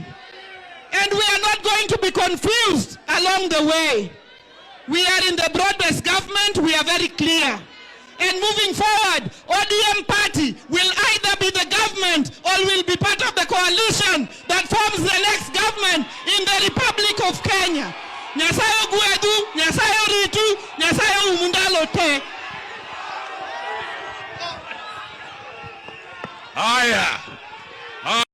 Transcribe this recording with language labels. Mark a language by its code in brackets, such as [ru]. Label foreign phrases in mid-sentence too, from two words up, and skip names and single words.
[en] And we are not going to be confused along the way. We are in the broad-based government, we are very clear. And moving forward, ODM party will either be the government or will be part of the coalition that forms the next government in the Republic of Kenya. [luy] Nyasayo gwedu, Nyasayo ritu, Nyasayo umundalo te. [sw] Haya.